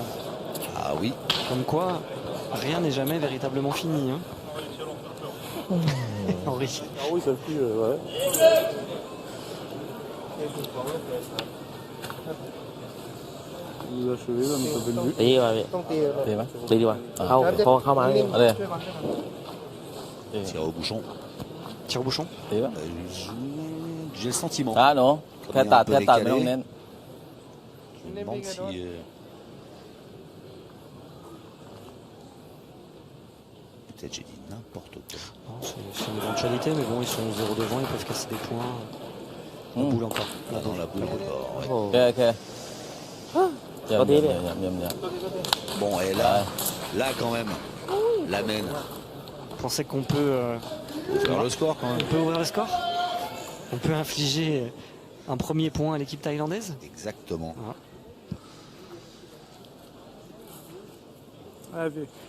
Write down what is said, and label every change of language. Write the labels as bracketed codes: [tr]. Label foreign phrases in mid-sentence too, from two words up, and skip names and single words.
[fr] Ah oui. Comme quoi, rien n'est jamais véritablement fini. Hein. Henri. Ah oui, ça pue, ouais. Vous achevez, là, mais ça fait le but. [th] ตีดีกว่าพี่ตีดีกว่าเข้ามาอะไร [fr] Tir au bouchon. Tire au bouchon. J'ai le sentiment. [th] หนูแค่ตัดไม่ต้องเน้น [fr] Je me demande si... Peut-être j'ai dit n'importe quoi. Non, c'est une éventualité, mais bon, ils sont 0 devant, ils peuvent casser des points. La boule encore. Là, dans la boule encore. Ouais. [th] โอเคเยี่ยม [fr] Bon, et là quand même, la mène. Vous pensez qu'on peut, Faire le score quand même. on peut ouvrir le score? On peut infliger un premier point à l'équipe thaïlandaise? Exactement. Allez.